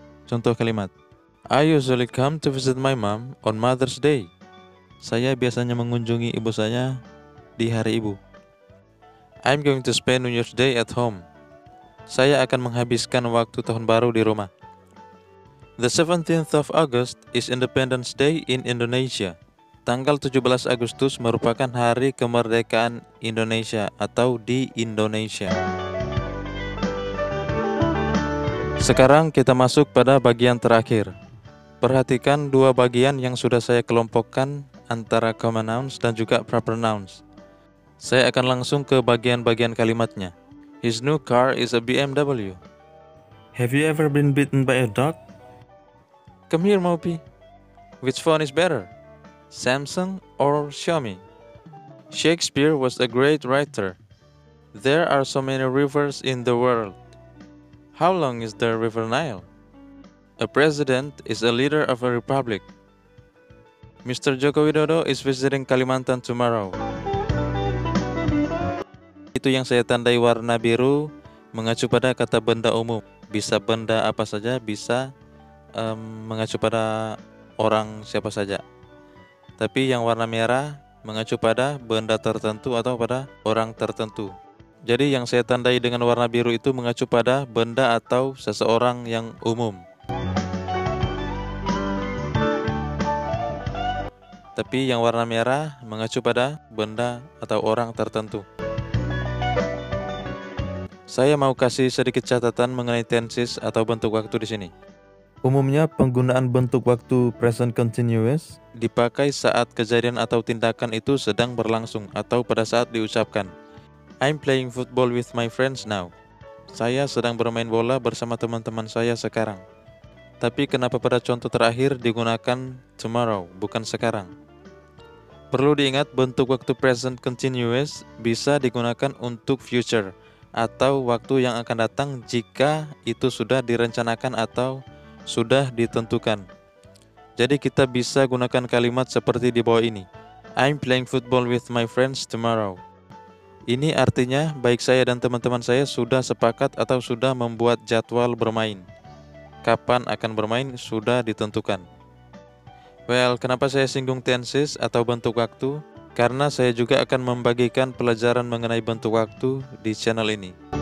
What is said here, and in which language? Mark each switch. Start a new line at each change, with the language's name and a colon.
Indonesian: Contoh kalimat,
English: I usually come to visit my mom on Mother's Day.
Indonesian: Saya biasanya mengunjungi ibu saya di hari ibu.
English: I'm going to spend New Year's Day at home.
Indonesian: Saya akan menghabiskan waktu tahun baru di rumah.
English: The 17th of August is Independence Day in Indonesia.
Indonesian: Tanggal 17 Agustus merupakan hari kemerdekaan Indonesia atau di Indonesia. Sekarang kita masuk pada bagian terakhir. Perhatikan dua bagian yang sudah saya kelompokkan antara common nouns dan juga proper nouns. Saya akan langsung ke bagian-bagian kalimatnya.
English: His new car is a BMW. Have you ever been bitten by a dog? Come here, Mopi. Which phone is better? Samsung or Xiaomi? Shakespeare was a great writer. There are so many rivers in the world. How long is the River Nile? A president is a leader of a republic. Mr. Joko Widodo is visiting Kalimantan tomorrow.
Indonesian: Itu yang saya tandai warna biru mengacu pada kata benda umum. Bisa benda apa saja, bisa mengacu pada orang siapa saja. Tapi yang warna merah mengacu pada benda tertentu atau pada orang tertentu. Jadi yang saya tandai dengan warna biru itu mengacu pada benda atau seseorang yang umum. Tapi yang warna merah mengacu pada benda atau orang tertentu. Saya mau kasih sedikit catatan mengenai tenses atau bentuk waktu di sini. Umumnya penggunaan bentuk waktu present continuous dipakai saat kejadian atau tindakan itu sedang berlangsung atau pada saat diucapkan.
English: I'm playing football with my friends now.
Indonesian: Saya sedang bermain bola bersama teman-teman saya sekarang. Tapi kenapa pada contoh terakhir digunakan tomorrow, bukan sekarang? Perlu diingat bentuk waktu present continuous bisa digunakan untuk future atau waktu yang akan datang jika itu sudah direncanakan atau sudah ditentukan. Jadi kita bisa gunakan kalimat seperti di bawah ini.
English: I'm playing football with my friends tomorrow.
Indonesian: Ini artinya baik saya dan teman-teman saya sudah sepakat atau sudah membuat jadwal bermain. Kapan akan bermain sudah ditentukan. Well, kenapa saya singgung tenses atau bentuk waktu? Karena saya juga akan membagikan pelajaran mengenai bentuk waktu di channel ini.